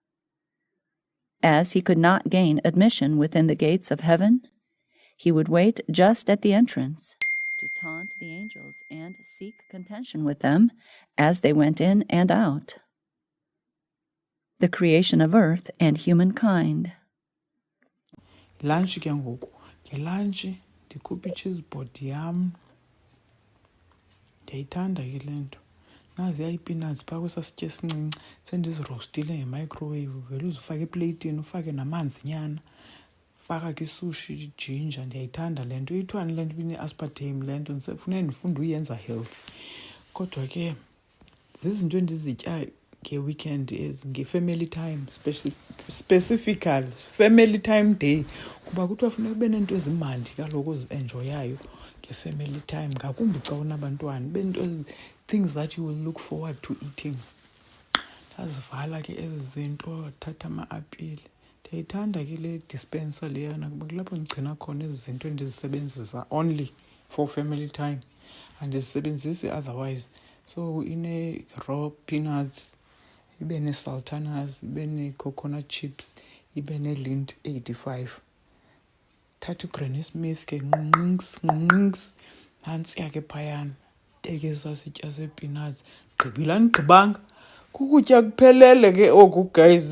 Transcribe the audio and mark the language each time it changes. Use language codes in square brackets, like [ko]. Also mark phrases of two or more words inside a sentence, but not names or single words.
[en] As he could not gain admission within the gates of heaven, he would wait just at the entrance to taunt the angels and seek contention with them as they went in and out. The creation of earth and humankind. [xh] Lunch ke ngoku, ngelunch ndikhupha i-cheese board yam. Ndiyayithanda ke le nto. Nazi ii-peanuts phaa kwesaa sitya esincinci sendizirostile ngemicrowave. Vele uzifake epleyitini ufake namanzi nyana. Faka ke isushi, ginger. Ndiyayithanda le nto. Ithiwani le nto ine-aspartame le nto. Ndifuneka ndifunde uyenza healthy. Kodwa ke zizinto endizitya nge-weekend nge- [en] family time, specifically family time day, [xh] kuba kuthiwa funeka ube neento ezimandi kaloku ozi-enjoyayo nge- [en] family time, [xh] ngakumbi xa unabantwana, ube nto [en] things that you will look forward to eating. [xh] Ndazivala ke ezi zinto, thatha ama-apile. Ndiyayithanda ke le dispenser leyana kuba kulapho ndigcina khona ezi zinto endizisebenzisa [en] only for family time, [xh] andizisebenzisi otherwise. So ine-raw peanuts, ibe nee-sultanas, ibe nee- [en] coconut chips, [xh] ibe nee-Lindt 85. Thatha uGranny Smith ke nqunqinks nantsiya ke phayana, beke esaa sitya see-peanuts. Gqibile andigqibanga, kukutya kuphelele ke oku guys.